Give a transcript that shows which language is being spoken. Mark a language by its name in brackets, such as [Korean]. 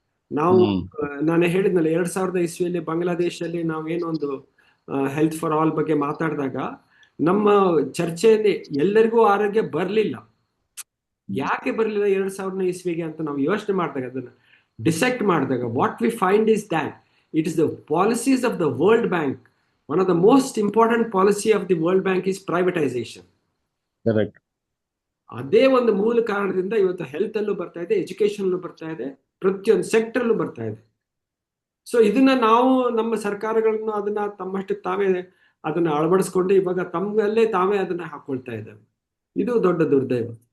[Kannada] ನಾವು ನಾನು ಹೇಳಿದ್ನಲ್ಲ 2000 ಇಸ್ವಿಯಲ್ಲಿ ಬಾಂಗ್ಲಾದೇಶಲ್ಲಿ ನಾವೇನೊಂದು ಹೆಲ್ತ್ ಫಾರ್ ಆಲ್ ಬಗ್ಗೆ ಮಾತಾಡಿದಾಗ ನಮ್ಮ ಚರ್ಚೆಯಲ್ಲಿ ಎಲ್ಲರಿಗೂ ಆರೋಗ್ಯ ಬರಲಿಲ್ಲ. ಯಾಕೆ ಬರಲಿಲ್ಲ 2000 ಇಸ್ವಿಗೆ ಅಂತ ನಾವು ಯೋಚನೆ ಮಾಡಿದಾಗ, ಅದನ್ನ ಡಿಸೆಕ್ಟ್ ಮಾಡಿದಾಗ, [English] What we find is that it is the policies of the World Bank. One of the most important policy of the World Bank is privatization. Correct. [Kannada] ಅದೇ ಒಂದು ಮೂಲ ಕಾರಣದಿಂದ ಇವತ್ತು ಹೆಲ್ತ್ ಅಲ್ಲೂ ಬರ್ತಾ ಇದೆ, ಎಜುಕೇಶನ್ ಅಲ್ಲೂ ಬರ್ತಾ ಇದೆ, ಪ್ರತಿಯೊಂದು ಸೆಕ್ಟರ್ ಅಲ್ಲೂ ಬರ್ತಾ ಇದೆ. ಸೊ ಇದನ್ನ ನಾವು ನಮ್ಮ ಸರ್ಕಾರಗಳನ್ನು ಅದನ್ನ ತಮ್ಮಷ್ಟಕ್ಕೆ ತಾವೇ ಅದನ್ನ ಅಳವಡಿಸ್ಕೊಂಡು ಇವಾಗ ತಮ್ಮಲ್ಲೇ ತಾವೇ ಅದನ್ನ ಹಾಕೊಳ್ತಾ ಇದ್ದಾವೆ. ಇದು ದೊಡ್ಡ ದುರ್ದೈವ.